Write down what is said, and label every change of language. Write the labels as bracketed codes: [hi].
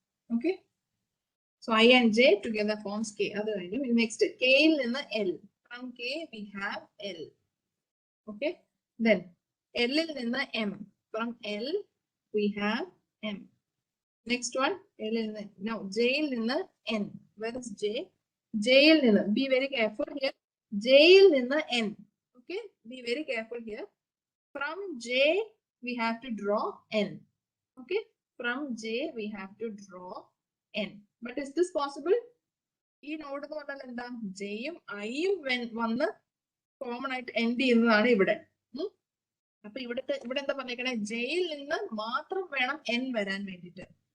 [en] Okay, so I and J together forms K. [ml] അത് കഴിഞ്ഞു. [en] next [ml] കെയിൽ നിന്ന് L, [en] From K we have L. Okay, then [ml] എല്ലിൽ നിന്ന് M, [en] From L we have M. Next one, now J in the N. Where is J? J in the, be very careful here. J in the N. Okay, be very careful here. From J, we have to draw N. Okay, from J, we have to draw N. But is this possible? [ml] ഈ node എന്ന് പറഞ്ഞാൽ എന്താ? ജെയും ഐയും വന്ന് common ആയിട്ട് end ചെയ്യുന്നതാണ് ഇവിടെ. അപ്പൊ ഇവിടെ എന്താ പറഞ്ഞേക്കണേ? ജെയിൽ നിന്ന് മാത്രം വേണം എൻ വരാൻ വേണ്ടിട്ട്.